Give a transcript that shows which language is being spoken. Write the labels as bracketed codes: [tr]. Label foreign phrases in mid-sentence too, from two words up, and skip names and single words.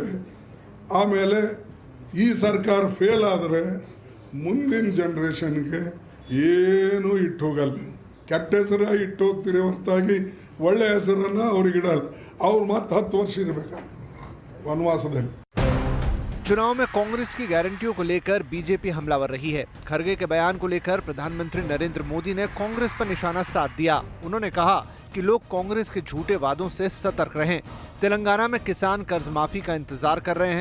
[kn] ಆಮೇಲೆ ಈ ಸರ್ಕಾರ ಫೇಲ್ ಆದರೆ ಮುಂದಿನ ಜನರೇಷನ್ಗೆ ಏನೂ ಇಟ್ಟು ಹೋಗಲ್ಲ. ಕೆಟ್ಟ ಹೆಸರು ಇಟ್ಟು ಹೋಗ್ತೀರಿ ಹೊರತಾಗಿ ಒಳ್ಳೆಯ ಹೆಸರನ್ನು ಅವ್ರಿಗೆ ಇಡಲ್ಲ. ಅವ್ರು ಮತ್ತೆ 10 ವರ್ಷ ಇರಬೇಕಾಗ್ತದೆ ವನವಾಸದಲ್ಲಿ। [hi] चुनाव में कांग्रेस की गारंटियों को लेकर बीजेपी हमलावर रही है। खड़गे के बयान को लेकर प्रधानमंत्री नरेंद्र मोदी ने कांग्रेस पर निशाना साध दिया। उन्होंने कहा कि लोग कांग्रेस के झूठे वादों से सतर्क रहें। तेलंगाना में किसान कर्ज माफी का इंतजार कर रहे हैं।